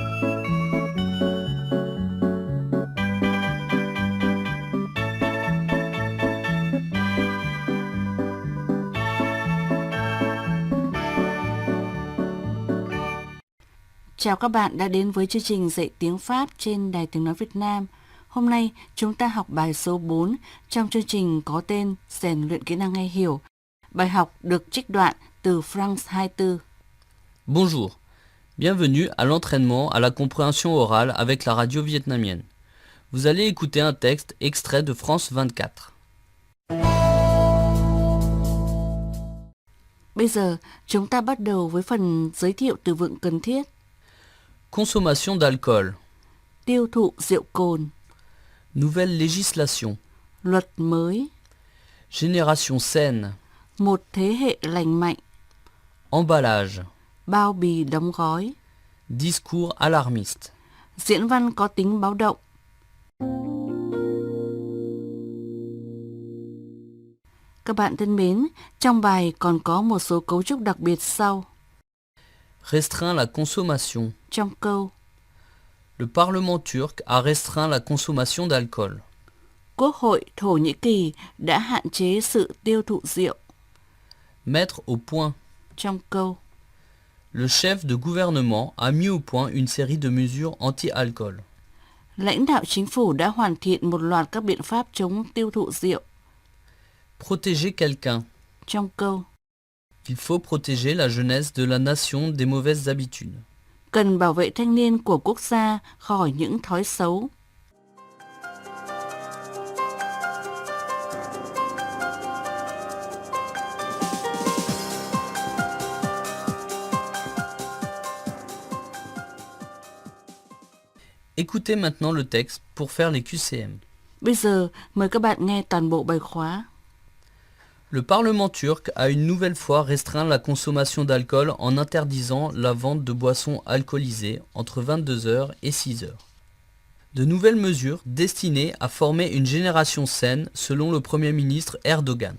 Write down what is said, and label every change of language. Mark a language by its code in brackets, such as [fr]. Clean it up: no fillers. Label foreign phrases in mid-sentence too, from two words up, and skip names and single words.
[vi] Chào các bạn đã đến với chương trình dạy tiếng Pháp trên Đài Tiếng Nói Việt Nam. Hôm nay chúng ta học bài số 4 trong chương trình có tên rèn luyện kỹ năng nghe hiểu. Bài học được trích đoạn từ France 24. [fr] Bonjour, bienvenue à l'entraînement à la compréhension orale avec la radio vietnamienne. Vous allez écouter un texte extrait de France 24. [vi] Bây giờ chúng ta bắt đầu với phần giới thiệu từ vựng cần thiết. [fr] Consommation d'alcool, [vi] Tiêu thụ rượu cồn, [fr] nouvelle législation, [vi] luật mới, [fr] génération saine, [vi] một thế hệ lành mạnh, [fr] emballage, [vi] bao bì đóng gói, [fr] discours alarmiste. [vi] diễn văn có tính báo động. Các bạn thân mến, trong bài còn có một số cấu trúc đặc biệt sau. [fr] Restreint la consommation. [vi] Trong câu, [fr] Le Parlement turc a restreint la consommation d'alcool. [vi] Quốc hội Thổ Nhĩ Kỳ đã hạn chế sự tiêu thụ rượu. [fr] Mettre au point. [vi] Trong câu, [fr] Le chef de gouvernement a mis au point une série de mesures anti-alcool. [vi] lãnh đạo chính phủ đã hoàn thiện một loạt các biện pháp chống tiêu thụ rượu. [fr] Protéger quelqu'un. [vi] Trong câu, [fr] Il faut protéger la jeunesse de la nation des mauvaises habitudes. [vi] cần bảo vệ thanh niên của quốc gia khỏi những thói xấu. [fr] Écoutez maintenant le texte pour faire les QCM. [vi] Bây giờ, mời các bạn nghe toàn bộ bài khóa. [fr] Le Parlement turc a une nouvelle fois restreint la consommation d'alcool en interdisant la vente de boissons alcoolisées entre 22h et 6h. De nouvelles mesures destinées à former une génération saine selon le Premier ministre Erdogan.